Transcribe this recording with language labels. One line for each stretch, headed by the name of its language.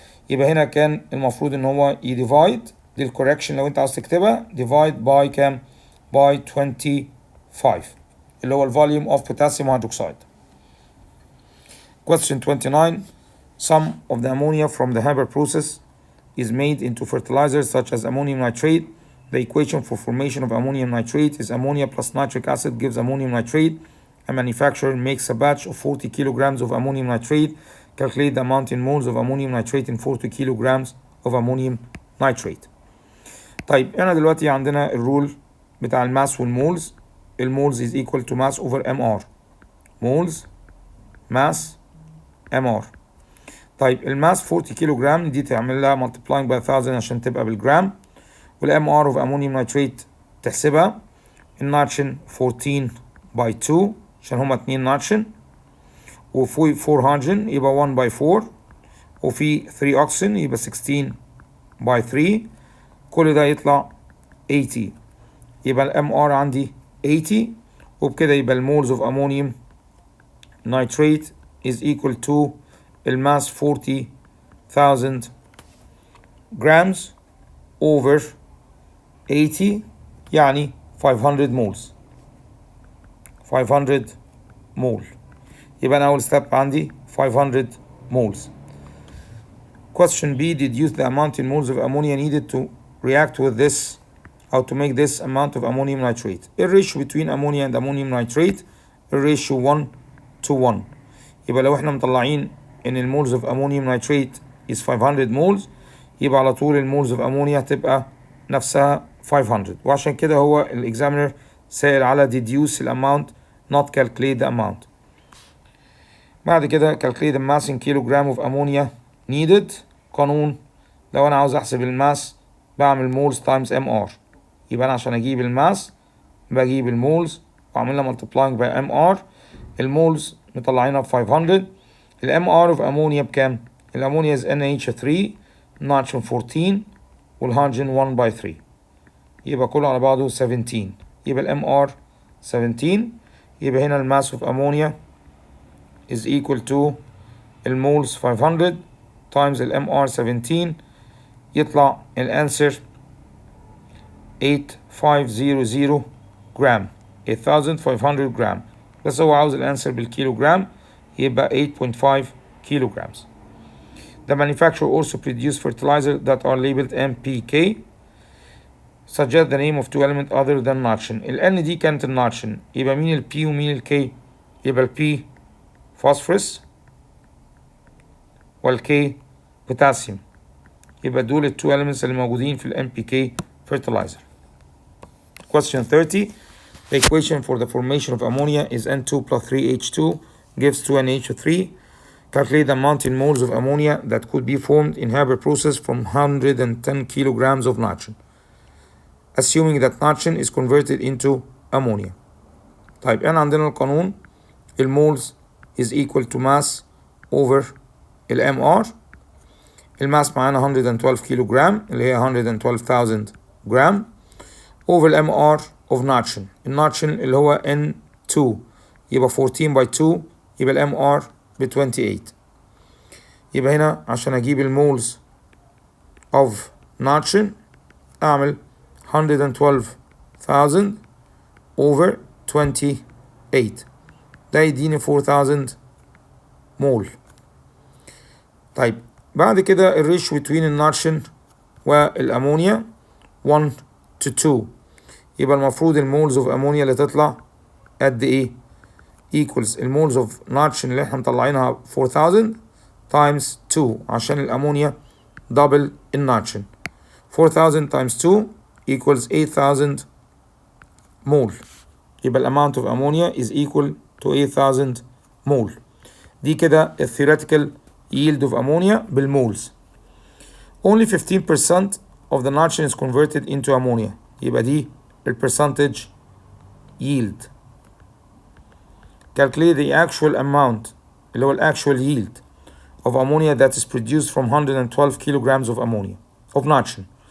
Arabic: يبقى هنا كان المفروض ان هو يديفايد للكوركشن لو انت عاوز تكتبها
English: divide by
Arabic: كام؟ by 25 اللي هو الفوليوم اوف potassium hydroxide.
English: Question 29. Some of the ammonia from the Haber process is made into fertilizers such as ammonium nitrate. The equation for formation of ammonium nitrate is ammonia plus nitric acid gives ammonium nitrate. A manufacturer makes a batch of 40 kilograms of ammonium nitrate. Calculate the amount in moles of ammonium nitrate in 40 kilograms of ammonium nitrate.
Arabic: طيب احنا دلوقتي عندنا الرول بتاع الماس والمولز.
English: المولز is equal to mass over mr. moles mass mr.
Arabic: طيب الماس 40 كيلو جرام دي تعمل لها
English: multiplying by 1000
Arabic: عشان تبقى بالجرام، والام ار اوف امونيوم نايتريت تحسبها. النيتروجين 14 by 2 عشان هما 2 نيتروجين، وفي 4 هيدروجين يبقى 1 by 4، وفي 3 اوكسجين يبقى 16 by 3. كل ده يطلع 80. يبقى الام ار عندي 80، وبكده يبقى المولز اوف امونيوم نايتريت
English: is equal to
Arabic: الماس 40,000
English: grams over 80
Arabic: يعني 500 moles.
English: 500 mole.
Arabic: يبقى أنا أول step عندي 500 moles.
English: Question B. Deduce the amount in moles of ammonia needed to react with this or to make this amount of ammonium nitrate. The ratio between ammonia and ammonium nitrate
Arabic: the ratio 1 to 1. يبقى لو احنا مطلعين ان المولز of ammonium nitrate
English: is 500 moles
Arabic: يبقى على طول المولز of ammonia تبقى نفسها 500. وعشان كده هو الاكزامينر سائل على
English: deduce the amount not calculate the amount.
Arabic: بعد كده
English: calculate the mass in kilogram of ammonia needed.
Arabic: قانون لو انا عاوز احسب الماس بعمل
English: moles times mr.
Arabic: يبقى انا عشان اجيب الماس بجيب المولز واعملها
English: multiplying by mr.
Arabic: المولز مطلعينها ب 500. الام ار اوف امونيا بكام؟ الامونيا از NH3 نيتروجين 14 والهيدروجين 1 by 3 يبقى كله على بعضه 17. يبقى الام ار 17. يبقى هنا الماس اوف امونيا
English: is equal to
Arabic: المولز 500 times الام ار 17 يطلع الانسر 8500 جرام 8500 جرام. بس هو عاوز الانسر بالكيلو جرام يبقى
English: 8.5 kilograms. The manufacturer also produce fertilizer that are labeled NPK suggest the name of two elements other than nitrogen.
Arabic: ال N دي كانت النيتروجين، يبقى مين ال P ومين ال K؟ يبقى ال P فوسفورس وال K بوتاسيوم. يبقى دول ال
English: two elements
Arabic: اللي موجودين في ال
English: NPK fertilizer. Question 30. The equation for the formation of ammonia is N2 plus 3H2 gives 2NH3. Calculate the amount in moles of ammonia that could be formed in Haber process from 110 kilograms of nitrogen, assuming that nitrogen is converted into ammonia.
Arabic: طيب احنا عندنا القانون المولز
English: is equal to mass over MR.
Arabic: الماس معانا 112 كيلو جرام اللي هي 112,000 جرام
English: over MR of nitrogen.
Arabic: النيتروجين اللي هو N2 يبقى 14 by 2 يبقى MR ب 28. يبقى هنا عشان اجيب المولز
English: of nitrogen
Arabic: اعمل 112,000 over 28 ده يديني 4,000 مول. طيب بعد كده الريشيو بين النيتروجين والامونيا
English: 1 to 2
Arabic: يبقى المفروض المولز اوف امونيا اللي تطلع قد ايه؟ equals المولز اوف نيتروجين اللي احنا مطلعينها 4,000 times 2 عشان الامونيا دبل النيتروجين.
English: 4,000 times 2 equals 8,000 mole.
Arabic: يبقى
English: الامount of ammonia is equal to 8,000 mole.
Arabic: دي كده الثيوريتيكال yield of ammonia بالمولز.
English: Only 15% of the nitrogen is converted into ammonia.
Arabic: يبقى دي percentage yield.
English: Calculate the actual amount
Arabic: اللي هو
English: actual yield of ammonia that is produced from 112 kilograms of ammonia of nitrogen.